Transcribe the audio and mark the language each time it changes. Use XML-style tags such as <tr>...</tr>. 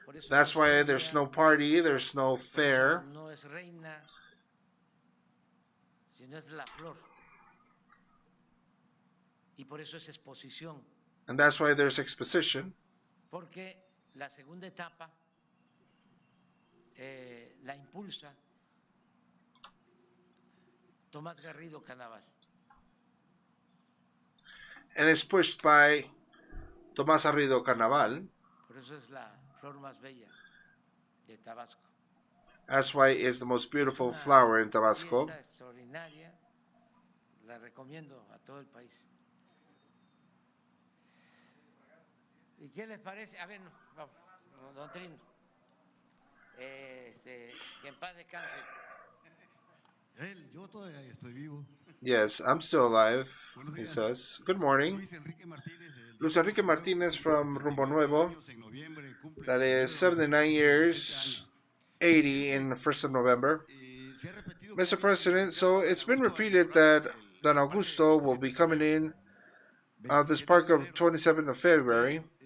<en>That's why there's no party, there's no fair.</en> <es>No es reina, sino es la flor. Y por eso es exposición.</es> <en>And that's why there's exposition.</en> <es>Porque la segunda etapa la impulsa Tomás Garrido Canaval.</es> <en>And it's pushed by Tomás Garrido Canaval.</en> <es>Por eso es la flor más bella de Tabasco.</es> <en>That's why it's the most beautiful flower in Tabasco.</en> <es>Extraordinaria, la recomiendo a todo el país. ¿Y qué les parece? A ver, don Trino, que en paz descanse. Yo todavía estoy vivo.</es> <en>Yes, I'm still alive, he says. Good morning. Luis Enrique Martinez from Rumbo Nuevo. That is 79 years, 80 in the 1st of November. Mr. President, so it's been repeated that Don Augusto will be coming in this park of 27th of February.</en>